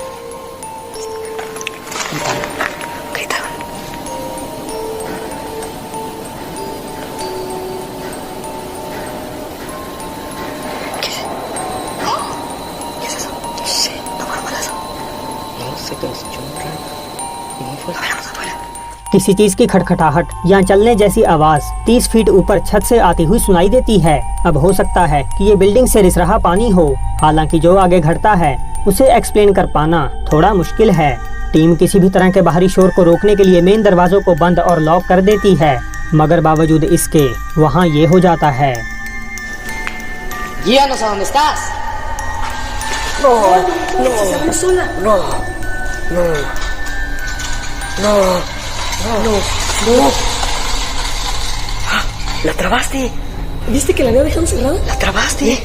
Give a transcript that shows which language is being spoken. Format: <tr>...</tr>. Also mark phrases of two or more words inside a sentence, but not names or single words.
<es>Gritaron. ¿Qué es? ¿Qué es eso? No sé. No fue un balazo. No sé, pero se echó un rayo. Y no fue. A ver, vamos afuera.</es> <hi>किसी चीज की खटखटाहट या चलने जैसी आवाज 30 फीट ऊपर छत से आती हुई सुनाई देती है। अब हो सकता है कि ये बिल्डिंग से रिस रहा पानी हो। हालांकि जो आगे घटता है उसे एक्सप्लेन कर पाना थोड़ा मुश्किल है। टीम किसी भी तरह के बाहरी शोर को रोकने के लिए मेन दरवाजों को बंद और लॉक कर देती है, मगर बावजूद इसके वहाँ ये हो जाता है।</hi> <es>Guíanos a donde estás. No, no, no, no, no, no, no. ¿La trabaste? ¿Viste que la había dejado cerrada?</es>